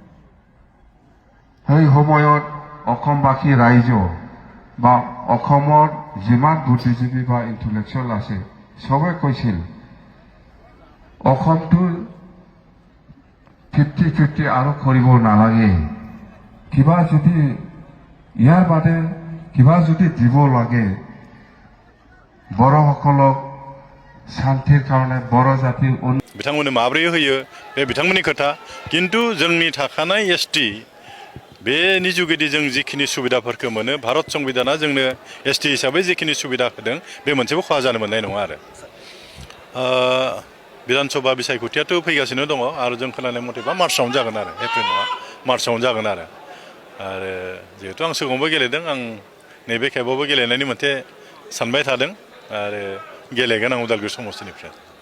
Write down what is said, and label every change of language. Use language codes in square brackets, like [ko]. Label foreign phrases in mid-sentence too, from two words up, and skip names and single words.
[as] সেই সময়ত অসমবাসী ৰাইজ বা অসমৰ যিমান বুদ্ধিজীৱী বা ইণ্টেলেকচুৱেল আছে সবে কৈছিল অসমটো 50-50 আৰু কৰিব নালাগে। কিবা যদি ইয়াৰ বাদে কিবা যদি দিব লাগে বড়োসকলক শান্তিৰ কাৰণে, বড়ো জাতিৰ [brx] बिथांमोननो माब्रै होयो बे बिथांमोननि खोथा, किन्तु जोंनि थाखानाय एसटि बेनि जुगेदि जों जिखिनि सुबिदाफोरखौ मोनो भारत संबिधाना जोंनो एसटि हिसाबै जिखिनि सुबिदा होदों बे मोनसेबो खहा जानो मोननाय नङा आरो बिधान सभा बिसायख'थियाथ' फैगासिनो दङ आरो जों खोनानाय मथेबा मार्चआवनो जागोन आरो एप्रिल नङा मार्चआवनो जागोन आरो जिहेतु आं सिगाङावबो गेलेदों आं नैबे खेबावबो गेलेनायनि मोनसे सानबाय थादों आरो गेलेगोन आं उदालगुरि समस्तिनिफ्राय